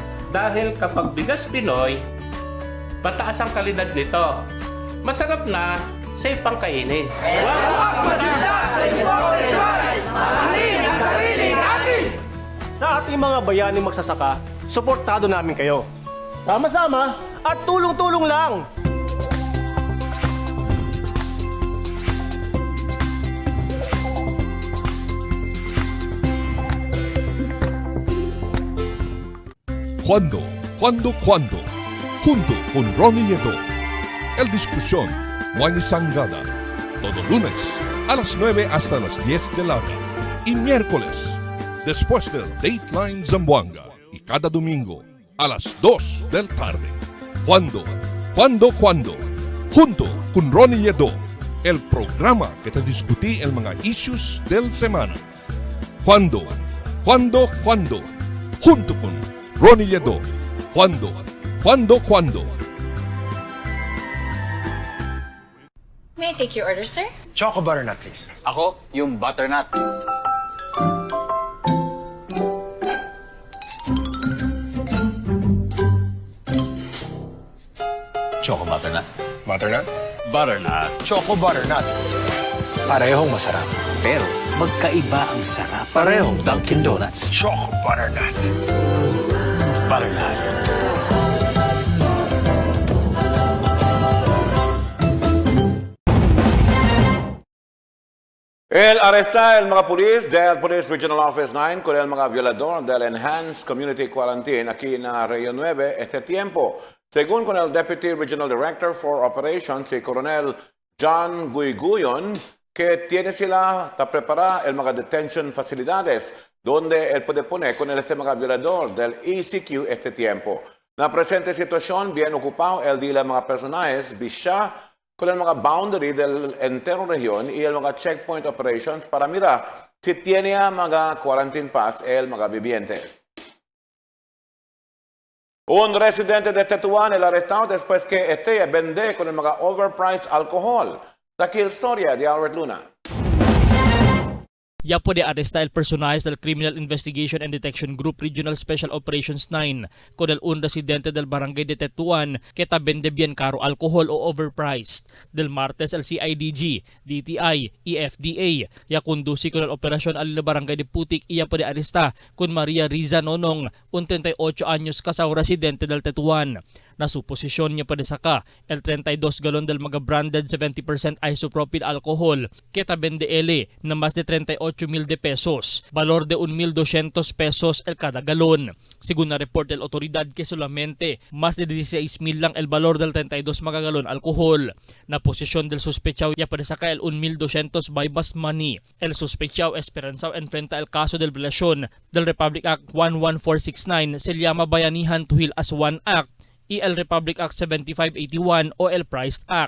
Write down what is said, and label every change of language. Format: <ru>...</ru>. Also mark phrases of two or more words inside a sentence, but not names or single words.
<tl>Dahil kapag bigas Pinoy, mataas ang kalidad nito. Masarap na, safe pang kainin. Huwag masita sa</tl> <en>imported rice!</en> <tl>Mahalin ang sariling atin! Sa ating mga bayaning magsasaka, suportado namin kayo. Sama-sama at tulong-tulong lang!</tl> <cbk>¿Cuándo? Junto con Ronnie Nieto. El discusión, Juan y Sangada. Todo lunes a las 9 hasta las 10 de la noche. Y miércoles, después del Dateline Zamboanga. Y cada domingo a las 2 del tarde. ¿Cuándo? Junto con Ronnie Nieto. El programa que te discutí el mga issues del semana. ¿Cuándo? Junto con Ronnie Liedo. ¿Cuándo?</cbk> <en>May I take your order, sir? Choco butternut, please.</en> <tl>Ako, yung butternut.</tl> <en>Choco butternut. Butternut?</en> <tl>Butternut. Choco butternut. Parehong masarap. Pero Magkaiba ang sarap. Parehong Dunkin' Donuts.</tl> <en>Choco Butternut. Butternut.</en> <cbk>El arresta el mga pulis del Police Regional Office 9 con el mga violador del</cbk> <en>Enhanced Community Quarantine</en> <cbk>aquí en Rio 9 este tiempo. Según con el</cbk> <en>Deputy Regional Director for Operations,</en> <cbk>si Coronel John Guiguyon, que tiene sila ta preparar el mga detention facilidades donde él puede poner con el este mga violador del ECQ este tiempo. Na presente situación, bien ocupado el de mga personajes, bisya con el mga boundary del entero región y el mga</cbk> <en>checkpoint operations</en> <cbk>para mirar si tiene mga</cbk> <en>quarantine pass</en> <cbk>el mga vivientes. Un residente de Tetuan el arrestado después que este vende con el mga</cbk> <en>overpriced alcohol.</en> <cbk>Aquí la historia de Albert Luna. Ya puede arrestar el personajes del Criminal Investigation and Detection Group Regional Special Operations 9 con el un residente del barangay de Tetuan que vende bien caro alcohol o overpriced. Del martes el CIDG, DTI, EFDA ya conduci con el operasyon al barangay de Putik y ya puede arrestar con Maria Riza Nonong, un 38 años kasao residente del Tetuan. Na su posisyon niya padesaka el 32 galon del mga</cbk> <en>branded 70% isopropyl alcohol</en> <cbk>que vende ele na mas de 38,000 de pesos, valor de 1,200 pesos el cada galon. Según na report del otoridad que solamente mas de 16,000 lang el valor del 32 mga galon alcohol. Na posisyon del sospechado ya padesaka el 1,200</cbk> <en>bypass money.</en> <cbk>El sospechado esperanzao enfrenta el caso del violación del Republic Act 11469 se llama Bayanihan Tuhil as One Act y el Republic Act 7581 o el Price Act.</cbk>